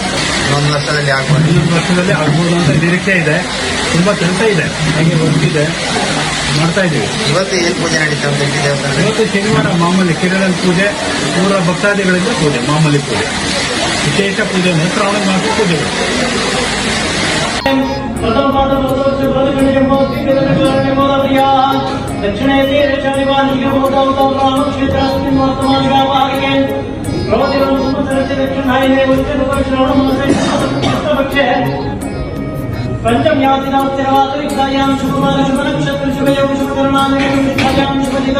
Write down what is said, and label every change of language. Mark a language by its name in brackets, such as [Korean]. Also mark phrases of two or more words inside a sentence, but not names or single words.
[Kannada] ಇನ್ನೊಂದು ವರ್ಷದಲ್ಲಿ ಆಗ್ಬೋದು ಅಂತ ನಿರೀಕ್ಷೆ ಇದೆ. ತುಂಬಾ ಕೆಲಸ ಇದೆ, ಹಾಗೆ ವರ್ಕ್ ಮಾಡ್ತಾ ಇದ್ದೀವಿ. ಇವತ್ತು ಏನು ಪೂಜೆ ನಡೀತಾ ಉಂಟು ದೇವಸ್ಥಾನ? ಇವತ್ತು ಶನಿವಾರ ಮಾಮೂಲಿ ಕಿರಣದ ಪೂಜೆ, ಪೂರ ಭಕ್ತಾದಿಗಳಿಂದ ಪೂಜೆ, ಮಾಮೂಲಿ ಪೂಜೆ, ವಿಶೇಷ ಪೂಜೆ, ಶ್ರಾವಣ ಮಾಸ ಪೂಜೆಗಳು. [Sanskrit] दक्षिणे तीरे पंचम्यादिनात्यां शुभमान शुभ नक्षत्र शुभयोग शुभकर्णानि शुभदिनो